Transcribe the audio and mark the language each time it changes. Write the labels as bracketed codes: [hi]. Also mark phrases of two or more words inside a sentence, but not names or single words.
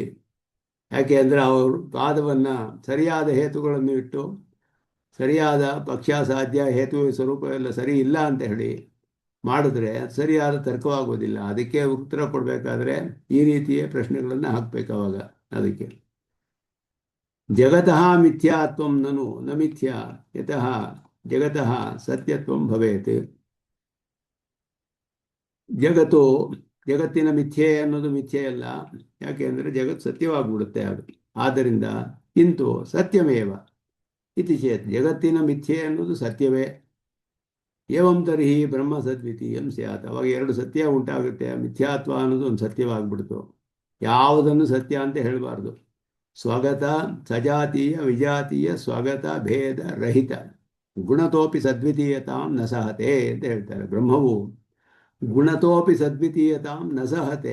[kn] ಯಾಕೆ ಅಂದರೆ ಅವರು ವಾದವನ್ನು ಸರಿಯಾದ ಹೇತುಗಳನ್ನು ಇಟ್ಟು ಸರಿಯಾದ ಪಕ್ಷ ಸಾಧ್ಯ ಹೇತು ಸ್ವರೂಪ ಎಲ್ಲ ಸರಿ ಇಲ್ಲ ಅಂತ ಹೇಳಿ ಮಾಡಿದ್ರೆ ಸರಿಯಾದ ತರ್ಕವಾಗೋದಿಲ್ಲ. ಅದಕ್ಕೆ ಉತ್ತರ ಕೊಡಬೇಕಾದ್ರೆ ಈ ರೀತಿಯ ಪ್ರಶ್ನೆಗಳನ್ನು ಹಾಕಬೇಕು ಅವಾಗ. ಅದಕ್ಕೆ [sa] ಜಗತಃ ಮಿಥ್ಯಾತ್ವಂ ನನು ನ ಮಿಥ್ಯಾ ಯತಃ ಜಗತಃ ಸತ್ಯತ್ವಂ ಭವೇತ್. [kn] ಜಗತ್ತಿನ ಮಿಥ್ಯೆ ಅನ್ನೋದು ಮಿಥ್ಯೆಯಲ್ಲ. ಯಾಕೆ ಅಂದರೆ ಜಗತ್ತು ಸತ್ಯವಾಗ್ಬಿಡುತ್ತೆ. ಆದ್ದರಿಂದ [sa] ಕಿಂತು ಸತ್ಯಮೇವ ಇತಿ ಚೇತ್ [kn] ಜಗತ್ತಿನ ಮಿಥ್ಯೆ ಅನ್ನೋದು ಸತ್ಯವೇ. [sa] ಏವಂ ತರ್ಹಿ ಬ್ರಹ್ಮ ಸದ್ವಿತೀಯಂ ಸ್ಯಾತ್. [kn] ಅವಾಗ ಎರಡು ಸತ್ಯ ಉಂಟಾಗುತ್ತೆ. ಮಿಥ್ಯಾತ್ವ ಅನ್ನೋದು ಒಂದು ಸತ್ಯವಾಗ್ಬಿಡ್ತು. ಯಾವುದನ್ನು ಸತ್ಯ ಅಂತ ಹೇಳಬಾರ್ದು. [sa] ಸ್ವಗತ ಸಜಾತೀಯ ವಿಜಾತೀಯ ಸ್ವಗತ ಭೇದ ರಹಿತ ಗುಣತೋಪಿ ಸದ್ವಿತೀಯತಾಂ ನ ಸಹತೆ [kn] ಅಂತ ಹೇಳ್ತಾರೆ. [sa] ಬ್ರಹ್ಮವು ಗುಣತೋಪಿ ಸದ್ವಿತೀಯತಾಂ ನ ಸಹತೆ.